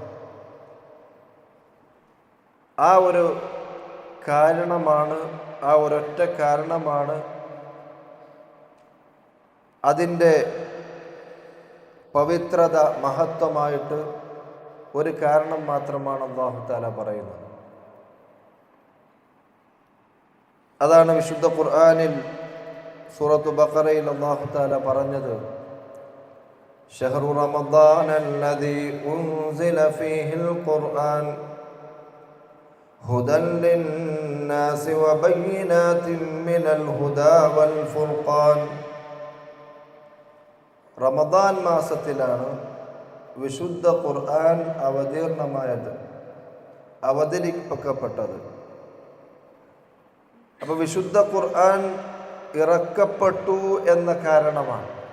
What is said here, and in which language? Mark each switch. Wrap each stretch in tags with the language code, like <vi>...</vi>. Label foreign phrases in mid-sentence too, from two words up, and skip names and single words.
<ml>ആ ഒരു കാരണമാണ്, ആ ഒരൊറ്റ കാരണമാണ് അതിൻ്റെ പവിത്രത മഹത്വമായിട്ട് ഒരു കാരണം മാത്രമാണ്</ml> <ar>الله تعالى</ar> <ml>പറയുന്നത്. അതാണ് വിശുദ്ധ ഖുർആനിൽ സൂറത്തു ബഖറയിൽ</ml> <ar>الله تعالى</ar> <ml>പറഞ്ഞത്,</ml> <ar>شهر رمضان الذي أنزل فيه القرآن هدى للناس وبينات من الهدى والفرقان.</ar> <ml>റമദാൻ മാസത്തിലാണ് വിശുദ്ധ ഖുർആൻ അവതരിപ്പിക്കപ്പെട്ടത്. അപ്പോൾ വിശുദ്ധ ഖുർആൻ ഇറക്കപ്പെട്ടു എന്ന കാരണമാണ്.</ml>